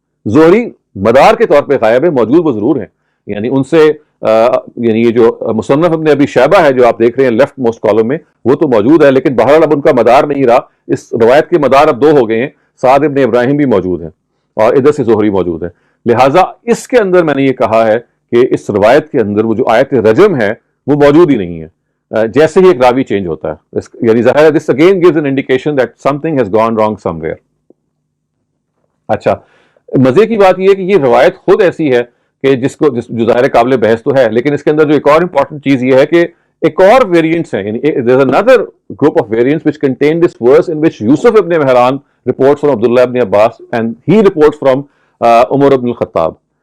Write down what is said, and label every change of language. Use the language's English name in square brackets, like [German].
[Urdu] زہری مدار کے طور پہ غائب ہے, موجود وہ ضرور ہیں, یعنی ان سے یعنی یہ جو مصنف ابن ابی شیبہ ہے جو آپ دیکھ رہے ہیں لیفٹ موسٹ کالم میں وہ تو موجود ہے, لیکن بہرحال اب ان کا مدار نہیں رہا. اس روایت کے مدار اب دو ہو گئے ہیں, سعد ابن ابراہیم بھی موجود ہیں اور ادھر سے زہری موجود ہے. لہٰذا اس کے اندر میں نے یہ کہا ہے کہ اس روایت کے اندر وہ جو آیت رجم ہے وہ موجود ہی نہیں ہے, جیسے ہی ایک راوی چینج ہوتا ہے. یعنی ظاہر ہے [English] this again gives an indication that something has gone wrong somewhere. [Urdu] اچھا, مزے کی بات یہ ہے کہ یہ روایت خود ایسی ہے کہ جو ظاہر قابل بحث تو ہے, لیکن اس کے اندر جو ایک اور امپورٹنٹ چیز یہ ہے کہ ایک اور ویریئنٹس ہیں, یعنی [English] there is another group of variants which contain this verse in which Yusuf ibn Mihran reports from [Urdu] Abdullah ibn Abbas and he reports from عمر ابن الخطاب.